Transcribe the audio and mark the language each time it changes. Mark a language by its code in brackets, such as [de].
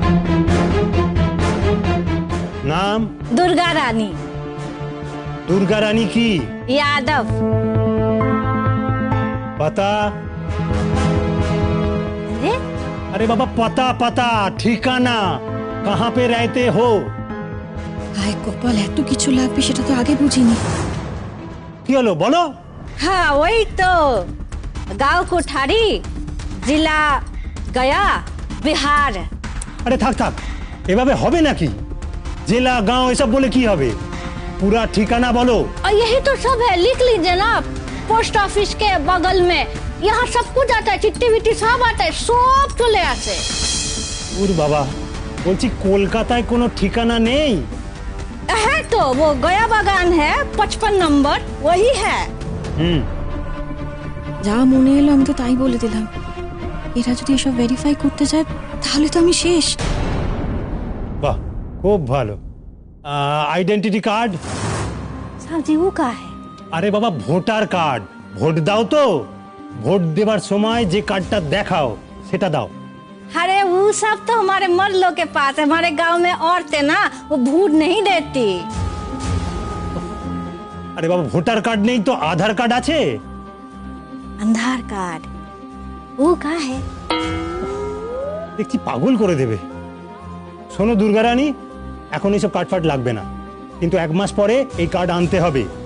[hi] नाम? दुर्गा रानी। दुर्गा रानी की? यादव। पता? अरे अरे बाबा, पता पता, ठिकाना, कहाँ पे रहते हो? [bn] হায় কপাল, এত কিছু লাগবে সেটা তো আগে বুঝিনি। কি হলো বলো? [hi] हाँ वही तो, गांव कोठारी, जिला गया, बिहार। [bn] আরে থাক থাক, এভাবে হবে নাকি? জেলা গাঁও এসব বলে কি হবে? পুরা ঠিকানা বলো। [hi] और यही तो सब है, लिख लीजिए ना। पोस्ट ऑफिस के बगल में, यहाँ सब कुछ आता है, चिट्ठी विट्ठी सब आता है, सब चले आते। [bn] ওর বাবা, বলছি কলকাতায় কোনো ঠিকানা নেই? [hi] है तो, वो गया बागान है, 55 नंबर, वही है। [bn] যা মনে এলো আমি তো তাই বলে দিলাম। এরা যদি এসব ভেরিফাই করতে যায় তাহলে তো আমি শেষ। বাহ, খুব ভালো। Identity card? [hi] साहब जी वो का है? [bn] আরে বাবা, ভোটার কার্ড। ভোট দাও তো, ভোট দেবার সময় যে কার্ডটা দেখাও সেটা দাও। [hi] वो सब तो हमारे मर्दों के पास है। हमारे गांव में औरतें ना वो भूत नहीं देती। [bn] আরে বাবা, ভোটার কার্ড নেই তো আধার কার্ড আছে। [hi] आधार कार्ड वो कहाँ है? [bn] দেখছি পাগল করে দেবে। শোনো দুর্গারানী, এখন এইসব কার্ড ফার্ড লাগবে না, কিন্তু 1 মাস পরে এই কার্ড আনতে হবে।